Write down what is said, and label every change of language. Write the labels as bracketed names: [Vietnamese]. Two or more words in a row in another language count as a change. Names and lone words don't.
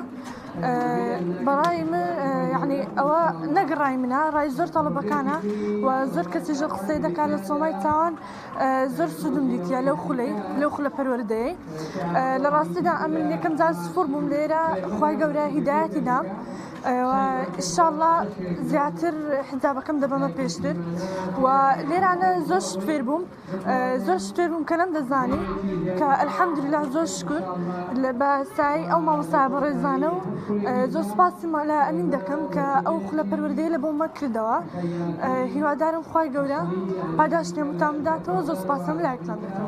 [Central Kurdish] بەڕای من یعنی ئەوە نەگەڕای منە ڕای زۆر تەڵەبەکانە و زۆر کەسی ژە قسەی دەکات لە سۆمای چاوان زۆر سودوم دیتە لەو خولە پەروەردەیە. لە ڕاستیدا ئەمن یەکەم جار سفوور بووم لێرە خوای گەورە هیدایەتی دام [Arabic] وإن شاء الله [Central Kurdish] زیاتر حزابەکەم دەبەمە پێشتر و لێرانە زۆر شت فێر بووم زۆر شت فێر بووم کە نەمدەزانی کە ئەلحەمدوللا زۆر شکر بە سای ئەو مامۆستای بەڕێزانە و زۆر سوپاسی لە ئەمین دەکەم کە ئەو خولە پەروەردەیە لە بۆمە کردەوە هیوادارم خوای گەورە پاداشتێ متام بداتەوە زۆر سوپاسم لایەکتان دەکەم